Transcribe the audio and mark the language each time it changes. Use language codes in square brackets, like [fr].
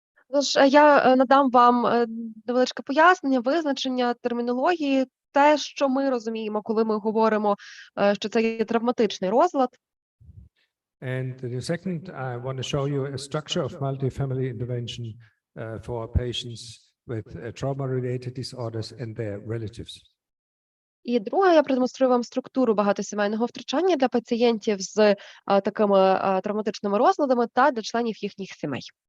[uk] Тож я надам вам невеличке пояснення, визначення термінології, те, що ми розуміємо, коли ми говоримо, що це є травматичний розлад. [en] And the second, I want to show you a structure of multifamily intervention for patients with trauma-related disorders and their relatives. [uk] І друге, я продемонструю вам структуру багатосімейного втручання для пацієнтів з такими травматичними розладами та для членів їхніх сімей.